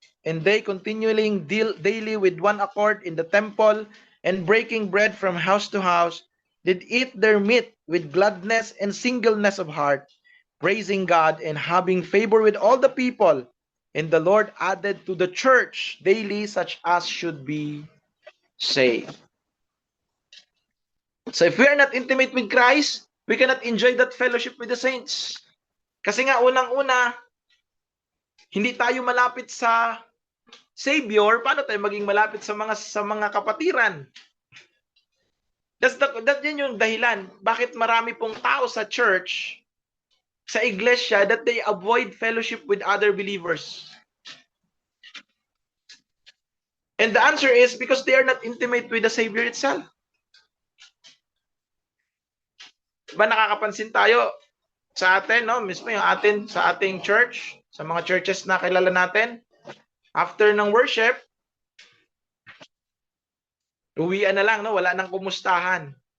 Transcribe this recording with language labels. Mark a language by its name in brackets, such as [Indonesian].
[English] And they continually daily with one accord in the temple, and breaking bread from house to house, did eat their meat with gladness and singleness of heart, praising God and having favor with all the people. And the Lord added to the church daily such as should be saved. So if we are not intimate with Christ, we cannot enjoy that fellowship with the saints. [Filipino] Kasi nga unang-una, hindi tayo malapit sa Savior, paano tayo maging malapit sa mga kapatiran? Yan yung dahilan. Bakit marami pong tao sa church, sa iglesia, [English] that they avoid fellowship with other believers? And the answer is because they are not intimate with the Savior itself. [Filipino] Diba nakakapansin tayo sa atin, mismo yung sa ating church, sa mga churches na kilala natin, after ng worship, uwian na lang, wala nang kumustahan.